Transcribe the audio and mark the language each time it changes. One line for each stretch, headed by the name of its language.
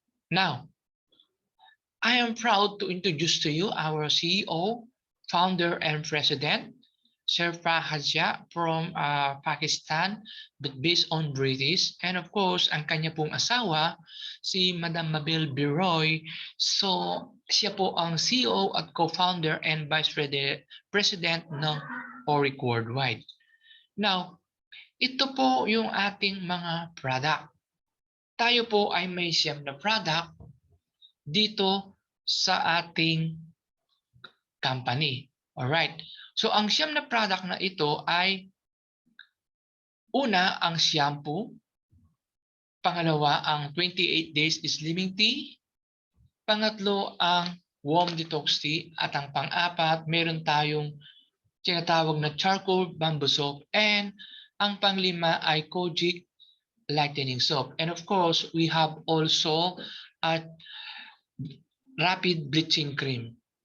English: Now, I am proud to introduce to you our CEO, founder, and president, Sir Fahad Shah from Pakistan, but based on British. And of course,
Filipino: ang kanya pong asawa, si Madam Mabel Biroy. So, siya po ang CEO at
English: co-founder and vice president
Filipino: ng Auric Worldwide. Now, ito po yung ating mga product. Tayo po ay may siyam na product dito sa ating company. Alright. So, ang siyam na product na ito ay una, ang shampoo. Pangalawa, ang 28 days slimming tea. Pangatlo, ang warm detox tea. At ang pang-apat, meron tayong tinatawag na charcoal bamboo soap. And ang panglima ay Kojic lightening soap.
English: And of course, we have also a rapid bleaching cream.